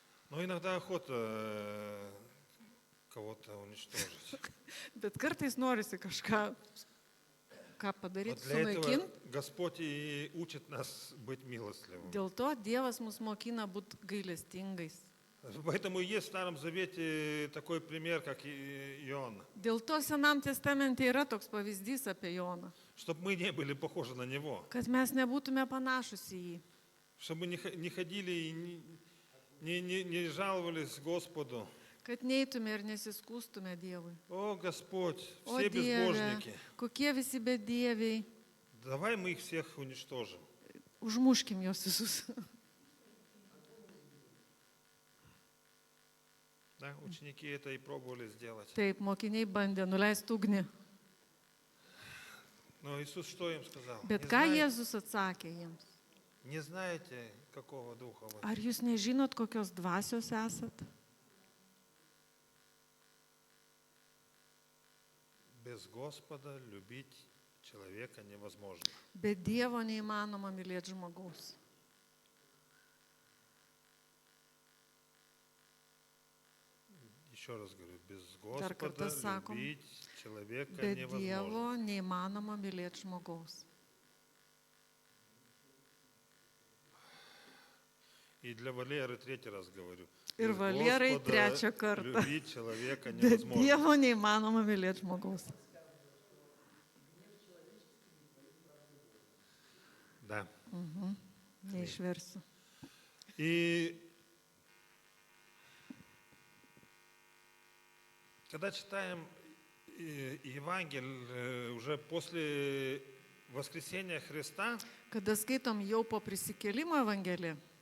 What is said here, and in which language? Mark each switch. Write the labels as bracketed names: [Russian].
[Russian] Но иногда охота кого-то уничтожить. [Lithuanian] Bet kartais norisi kažką [Russian] Вот [Lithuanian] padaryti, [Russian] для этого [Lithuanian] sunaikinti. [Russian] Господь и учит нас быть милостливым. [Lithuanian] Dėl to Dievas mus mokina būti gailestingais. [Russian] Поэтому и есть в Старом Завете такой пример, как Иона. [Lithuanian] Dėl to Senam testamente yra toks pavyzdys apie Joną, [Russian] Чтобы мы не были похожи на него. [Lithuanian] kad mes nebūtume panašus į jį, [Russian] Чтобы не ходили и не жаловались Господу. [Lithuanian] kad neitume ir nesiskūstume Dievui. [Russian] О, Господь, [Lithuanian] O [Russian] все безбожники. [Lithuanian] kokie visi bedieviai, [Russian] Давай мы их всех уничтожим. [Lithuanian] užmuškim juos visus. [Russian] Да, ученики это и пробовали сделать. [Lithuanian] Taip, mokiniai bandė nuleisti ugnį. [Russian] Но Иисус что им сказал? [Lithuanian] Bet ką Jėzus atsakė jiems? [Russian] Не знаете, какого духа вы? [Lithuanian] Ar jūs nežinot, kokios dvasios esat? [Russian] Без Господа любить человека невозможно. [Lithuanian] Be Dievo neįmanoma mylėti žmogaus. [Russian] Еще раз говорю, без [Lithuanian] Dar kartą [Russian] Господа [Lithuanian] sakom, [Russian] любить человека [Lithuanian] Be [Russian] невозможно. [Lithuanian] Dievo neįmanoma mylėti žmogaus. [Russian] И для Валеры третий раз говорю. [Lithuanian] Ir [Russian] Без [Lithuanian] Valerai [Russian] Господа [Lithuanian] trečią kartą. [Russian] любить человека [Lithuanian] Be [Russian] невозможно. [Lithuanian] Dievo neįmanoma mylėti žmogaus. Neišversiu. [Russian] И когда читаем Евангелие уже после воскресения Христа, [Lithuanian] Kada skaitom jau po prisikėlimo Evangeliją,